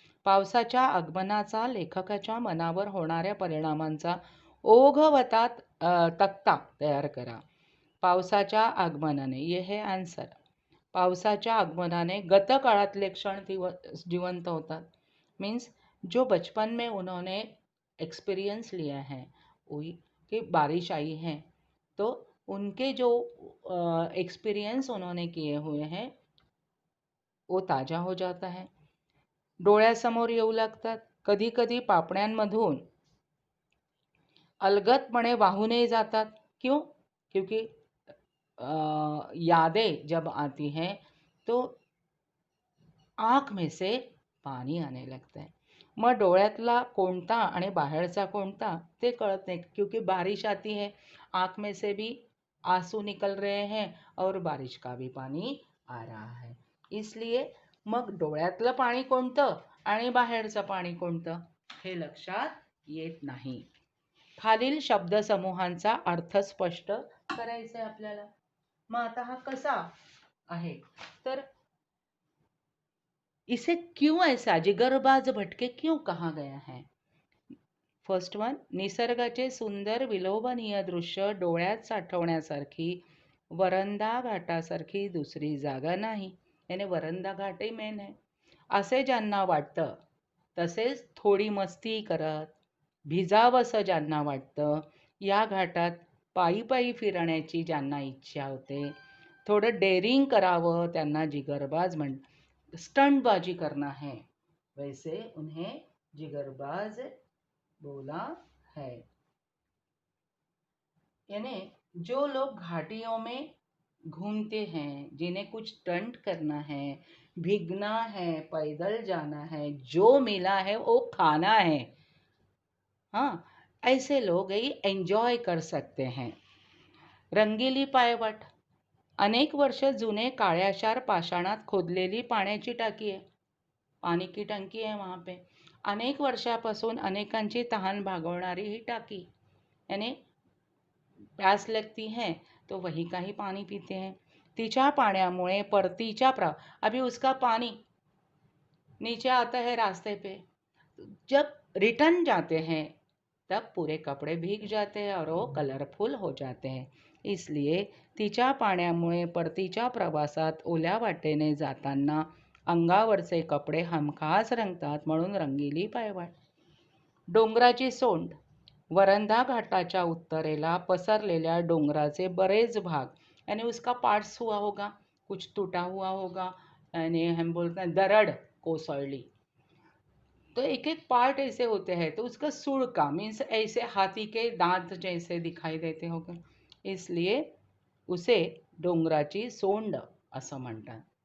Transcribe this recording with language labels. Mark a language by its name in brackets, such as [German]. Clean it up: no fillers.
[Marathi] पावसाच्या आगमनाचा लेखकाच्या मनावर होणाऱ्या परिणामांचा ओघवता तक्ता तयार करा। पावसाच्या आगमनाने, [Hindi] ये है आंसर, [Marathi] पावसाच्या आगमनाने गतकाळातले क्षण जीवंत होतात। [Hindi] मीन्स जो बचपन में उन्होंने एक्सपीरियंस लिया है, वही कि बारिश आई है तो उनके जो एक्सपीरियंस उन्होंने किए हुए हैं वो ताज़ा हो जाता है, [Marathi] डोळ्यासमोर येऊ लागतात। कधी कधी पापण्यांमधून अलगदपणे वाहूनही जातात। [Hindi] क्यों? क्योंकि यादें जब आती हैं तो आँख में से पाणी आने लगता है। [Marathi] मग डोळ्यातला कोणता आणि बाहेरचा कोणता ते कळत नाही, [Hindi] क्योंकि बारिश आती है, आँख में से भी आंसू निकल रहे हैं और बारिश का भी पानी आ रहा है। [Marathi] इसलिए मग डोळ्यातलं पाणी कोणतं आणि बाहेरचं पाणी कोणतं हे लक्षात येत नाही। खालील शब्दसमूहांचा अर्थ स्पष्ट करायचा आहे आपल्याला। मग आता हा कसा आहे तर [Hindi] इसे क्यों ऐसा जिगरबाज भटके क्यों कहा गया है? [English] first one, [Marathi] निसर्गाचे सुंदर विलोभनीय दृश्य डोळ्यात साठवण्यासारखी वरंदा घाटासारखी दुसरी जागा नाही, याने वरंदा घाटही मेन आहे। असे ज्यांना वाटतं, तसेच थोडी मस्ती करत भिजावंसं ज्यांना वाटतं, या घाटात पायी पायी फिरण्याची ज्यांना इच्छा होते, थोडं डेअरिंग करावं त्यांना जिगरबाज [Hindi] स्टंटबाजी करना है, वैसे उन्हें जिगरबाज बोला है। यानी जो लोग घाटियों में घूमते हैं, जिन्हें कुछ स्टंट करना है, भीगना है, पैदल जाना है, जो मिला है वो खाना है, हाँ, ऐसे लोग ही एंजॉय कर सकते हैं। [Marathi] रंगीली पायवाट, अनेक वर्ष जुने काळ्याशार पाषाणात खोदलेली पाण्याची टाकी आहे, पाणी की टंकी आहे [Hindi] वहाँ पे। [Marathi] अनेक वर्षापासून अनेकांची तहान भागवणारी ही टाकी, [Hindi] यानी प्यास लगती है तो वही का ही पानी पीते हैं। [Marathi] तिच्या पाण्यामुळे परतीच्या [Hindi] अभी उसका पानी नीचे आता है रास्ते पे, जब रिटर्न जाते हैं तब पूरे कपड़े भीग जाते हैं और वो कलरफुल हो जाते हैं। [Marathi] इसलिए तिच्या पाण्यामुळे परतीच्या प्रवासात ओल्या वाटेने जाताना अंगावरचे कपडे हमखास रंगतात, म्हणून रंगीली पायवाट। डोंगराची सोंड, वरंधा घाटाच्या उत्तरेला पसरलेल्या डोंगराचे बरेच भाग, [Hindi] यानी उसका पार्ट्स हुआ होगा, कुछ टूटा हुआ होगा, यानी हम बोलते हैं दरड़ कोसळली, तो एक एक पार्ट ऐसे होते हैं, तो उसका सुड़ का मीन्स ऐसे हाथी के दांत जैसे दिखाई देते होंगे, इसलिए उसे [Marathi] डोंगराची सोंड असं म्हणतात।